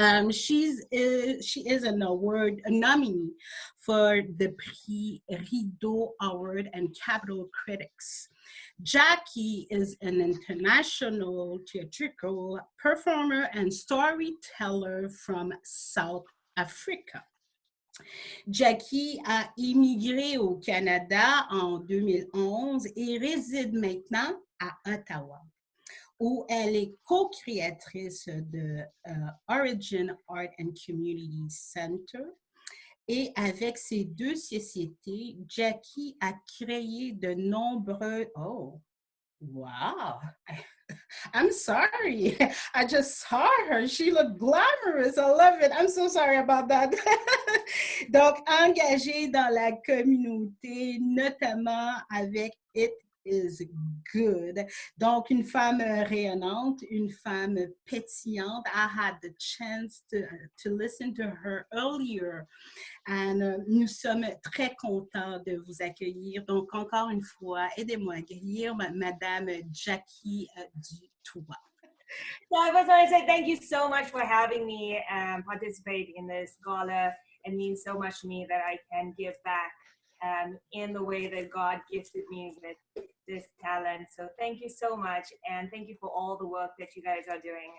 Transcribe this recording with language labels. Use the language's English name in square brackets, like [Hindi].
[English] She is an award nominee for the Prix Rideau Award and Capital Critics. Jackie is an international theatrical performer and storyteller from South Africa. [French] Jackie a immigré au Canada en 2011 et réside maintenant à Ottawa, où elle est co-créatrice de Origin Art and Community Center. Et avec ces deux sociétés, Jackie a créé de nombreux... [English] Oh, wow! I'm sorry. I just saw her. She looked glamorous. I love it. I'm so sorry about that. [French] Donc, engagée dans la communauté, notamment avec It Is Good. Donc, une femme rayonnante, une femme pétillante. [English] I had the chance to listen to her earlier. [French] And nous sommes très contents de vous accueillir. Donc, encore une fois, aidez-moi à accueillir Madame Jackie Dutoit. [English] So I was going to say thank you so much for having me participate in this gala. It means so much to me that I can give back in the way that God gifted me with this talent. So thank you so much. And thank you for all the work that you guys are doing.